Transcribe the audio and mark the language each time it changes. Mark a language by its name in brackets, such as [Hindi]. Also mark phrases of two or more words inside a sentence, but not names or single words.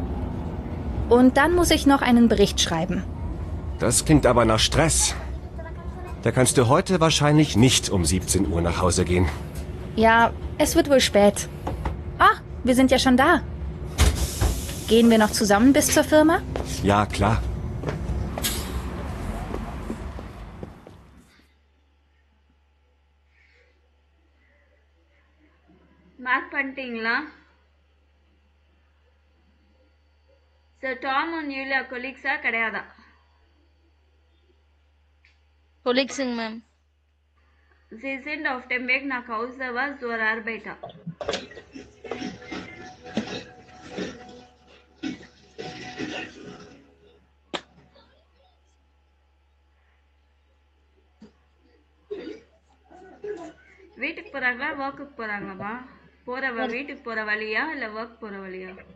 [German] Und dann muss ich noch einen Bericht schreiben. Das klingt aber nach Stress. Da kannst du heute wahrscheinlich nicht um 17 Uhr nach Hause gehen. Ja, es wird wohl spät. Ah, wir sind ja schon da. Gehen wir noch zusammen bis zur Firma? Ja, klar. [Tamil] மார்க் பண்ணிட்டீங்களா? ஸோ டாம் அண்ட் யூலியா கொலீக்ஸா கிடையாதா? கொலீக்ஸுங்க மேம். [German] Sie sind auf dem Weg nach Hause, was zur Arbeit? [Tamil] வீட்டுக்கு போறாங்களா ஒர்க்குக்கு போறாங்களாமா? வீட்டுக்கு போற வழியா இல்ல ஒர்க் போற வழியா?